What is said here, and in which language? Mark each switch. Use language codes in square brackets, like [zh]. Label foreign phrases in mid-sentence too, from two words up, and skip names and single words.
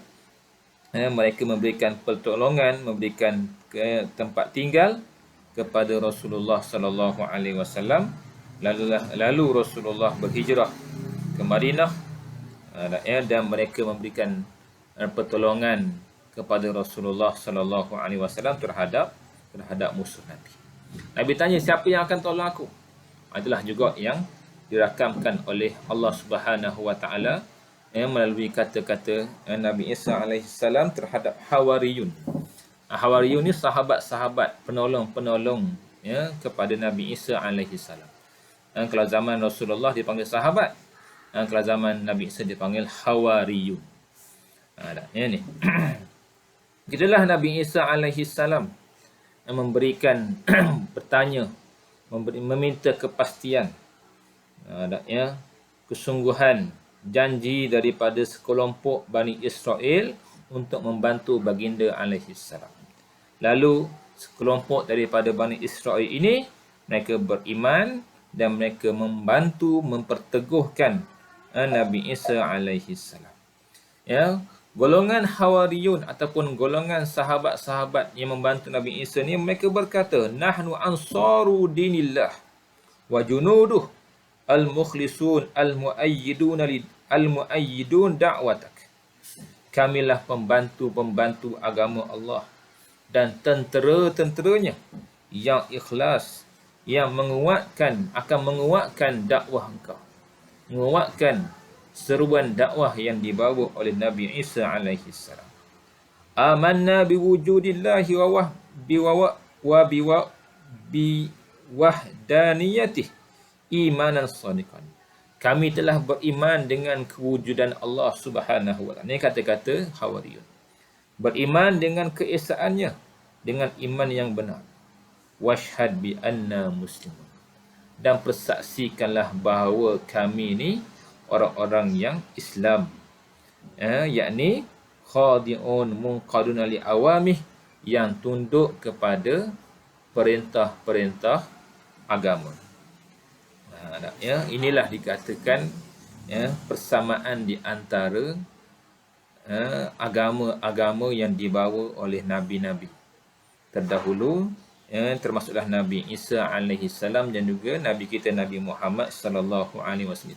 [ms] Mereka memberikan pertolongan, memberikan tempat tinggal kepada Rasulullah [ar] صلى الله عليه وسلم. [ms] Lalu Rasulullah berhijrah ke Madinah, dan mereka memberikan pertolongan kepada Rasulullah [ar] صلى الله عليه وسلم [ms] terhadap musuh Nabi. Nabi tanya, siapa yang akan tolong aku? Adalah juga yang dirakamkan oleh Allah [ar] سبحانه وتعالى [ms] melalui kata-kata Nabi Isa [ar] عليه السلام [ms] terhadap Hawariyun. Hawariyun ni sahabat-sahabat, penolong-penolong, ya, kepada Nabi Isa [ar] عليه السلام. [ms] Kalau zaman Rasulullah dipanggil sahabat, kalau zaman Nabi Isa dipanggil Hawariyun. Ni. Itulah Nabi Isa [ar] عليه السلام [ms] memberikan bertanya, meminta kepastian, kesungguhan janji daripada sekelompok Bani Israel untuk membantu baginda [ar] عليه السلام. [ms] Lalu sekelompok daripada Bani Israel ini, mereka beriman dan mereka membantu memperteguhkan Nabi Isa [ar] عليه السلام. [ms] Ya, golongan Hawariyun ataupun golongan sahabat-sahabat yang membantu Nabi Isa ni, mereka berkata, [ar] نحن أنصار دين الله وجنوده المخلصون المؤيدون دعوتك. [ms] Kamilah pembantu-pembantu agama Allah dan tentera-tenteranya yang ikhlas, yang akan menguatkan dakwah engkau, menguatkan seruan dakwah yang dibawa oleh Nabi Isa [ar] عليه السلام. آمنا بوجود الله وبوحدانيته إيمانا صادقا. [ms] Kami telah beriman dengan kewujudan Allah [ar] سبحانه وتعالى. [ms] Ini kata-kata Hawariyun. Beriman dengan keesaannya dengan iman yang benar. [ar] واشهد بأنا مسلمون. [ms] Dan persaksikanlah bahawa kami ni orang-orang yang Islam, yakni [ar] خاضعون منقادون لأوامره, [ms] yang tunduk kepada perintah-perintah agama. Inilah dikatakan persamaan di antara agama-agama yang dibawa oleh nabi-nabi terdahulu, termasuklah Nabi Isa [ar] عليه السلام [ms] dan juga Nabi kita Nabi Muhammad [ar] صلى الله عليه وسلم.